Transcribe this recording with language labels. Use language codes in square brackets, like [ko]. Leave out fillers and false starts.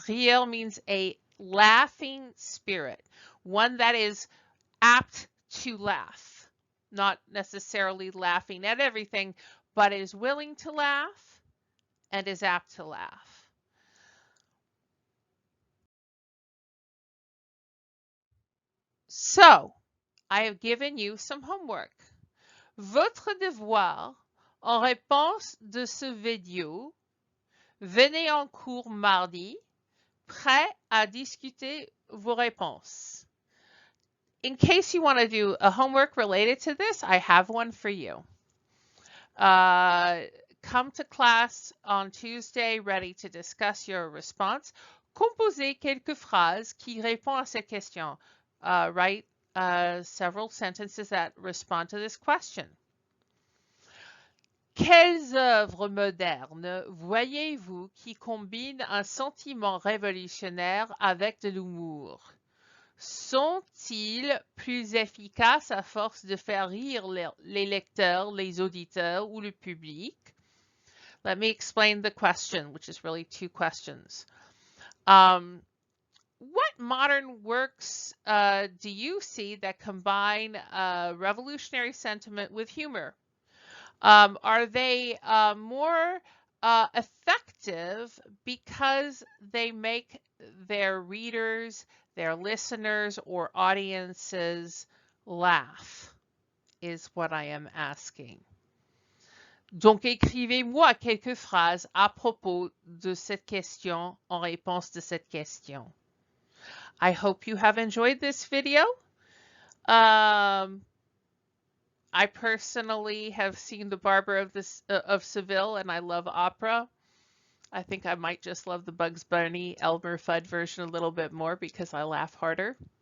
[en] Rieur means a laughing spirit, one that is apt to laugh, not necessarily laughing at everything, but is willing to laugh and is apt to laugh. So, I have given you some homework. [fr] Votre devoir, en réponse de ce vidéo, venez en cours mardi, prêt à discuter vos réponses. [en] In case you want to do a homework related to this, I have one for you. Come to class on Tuesday ready to discuss your response. [fr] Composez quelques phrases qui répondent à cette question. [en] Write several sentences that respond to this question. [fr] Quelles œuvres modernes voyez-vous qui combinent un sentiment révolutionnaire avec de l'humour? Sont-ils plus efficaces à force de faire rire les lecteurs, les auditeurs ou le public? [en] Let me explain the question, which is really two questions. What modern works do you see that combine revolutionary sentiment with humor? Are they more effective because they make their readers, their listeners, or audiences laugh, is what I am asking. [fr] Donc, écrivez-moi quelques phrases à propos de cette question, en réponse de cette question. [en] I hope you have enjoyed this video. I personally have seen The Barber of Seville, and I love opera. I think I might just love the Bugs Bunny Elmer Fudd version a little bit more because I laugh harder.